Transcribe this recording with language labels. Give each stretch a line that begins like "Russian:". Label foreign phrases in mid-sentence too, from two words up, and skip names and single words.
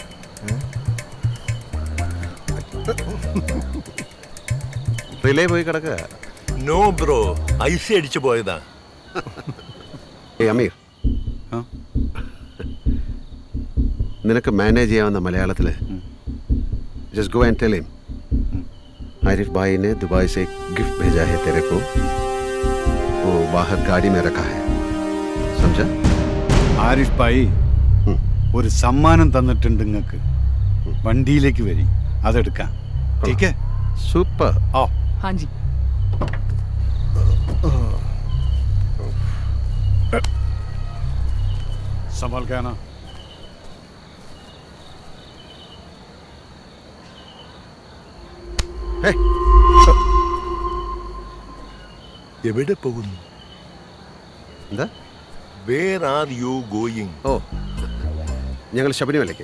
Malayalam: റിലേ പോയി കിടക്കുക.
English: No bro,
Malayalam: ഐസ് അടിച്ചു പോയതാ. അമീർ, നിനക്ക് മാനേജ് ചെയ്യാവുന്ന മലയാളത്തിൽ
English: just go and tell him
Hindi: आरिफ भाई ने दुबई से गिफ्ट भेजा है तेरे को, वो बाहर गाड़ी में रखा है, समझा?
Malayalam: ആരിഫ് ഭായി ഒരു സമ്മാനം തന്നിട്ടുണ്ട് നിങ്ങൾക്ക്. വണ്ടിയിലേക്ക് വരി, അതെടുക്കാം.
Hindi: ठीक है? सुपर. आओ. हाँ जी. संभाल के आना.
Malayalam: എവിടെ പോകുന്നു? എന്താ?
English: Where are you going?
Malayalam: ഓ, ഞങ്ങൾ ശബരിമലയ്ക്ക്.